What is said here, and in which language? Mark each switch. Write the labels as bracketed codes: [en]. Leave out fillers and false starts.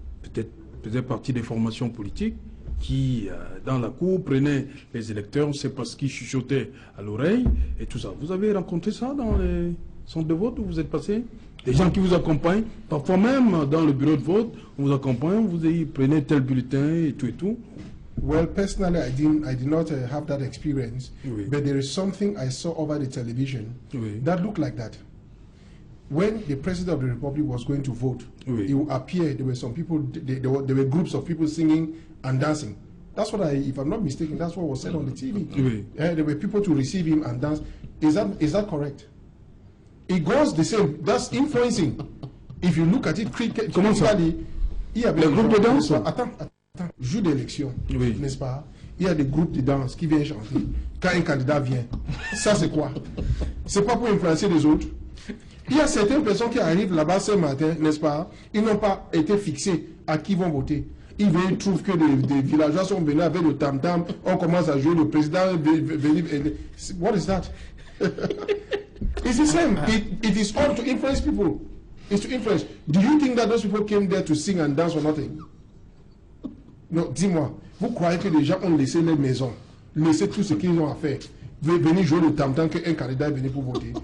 [fr] Peut-être faisaient partie des formations politiques qui, dans la cour, prenaient les électeurs, c'est parce qu'ils chuchotaient à l'oreille et tout ça. Vous avez rencontré ça dans les centres de vote où vous êtes passé? Des gens qui vous accompagnent, parfois même dans le bureau de vote, on vous accompagne, vous prenez tel bulletin et tout et tout. [en] Well, personally, I did not have that experience, but there is something I saw over the television that looked like that. When the President of the Republic was going to vote, he would appear, there were some people, there were groups of people singing and dancing. That's what if I'm not mistaken, that's what was said on the TV. There were people to receive him and dance. Is that correct? It goes the same. That's influencing. If you look at it critically, [fr] il y a le groupe de danse. Attends. Jour d'élection, n'est-ce pas? Il y a des groupes de danse qui viennent chanter. Quand un candidat vient, ça c'est quoi? C'est pas pour influencer les autres. Il y a certaines personnes qui arrivent là-bas ce matin, n'est-ce pas? Ils n'ont pas été fixés à qui vont voter. Ils viennent, ils trouvent que des villageois sont venus avec le tam-tam, on commence à jouer, le président venir. [en] What is that? It's the same. It is all to influence people. It's to influence. Do you think that those people came there to sing and dance or nothing? [fr] Non, dis-moi, vous croyez que les gens ont laissé les maisons, laissé tout ce qu'ils ont à faire, venir jouer le tam-tam qu'un candidat est venu pour voter?